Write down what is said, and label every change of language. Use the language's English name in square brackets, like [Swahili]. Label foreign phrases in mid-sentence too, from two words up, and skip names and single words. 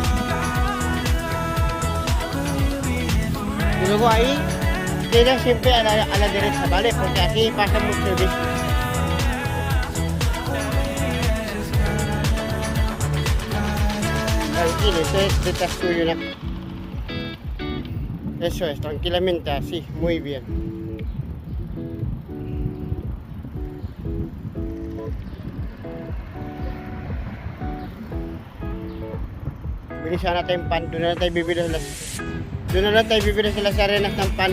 [Spanish] Y luego ahí, queda siempre a la derecha, ¿vale? Porque aquí pasa mucho el bici. Tranquilo, esto es detrás tuyo, ¿no? Eso es, tranquilamente así, muy bien. [Filipino] Bilisan natin yung pan. Doon na tayo bibili sila sa arenas ng pan.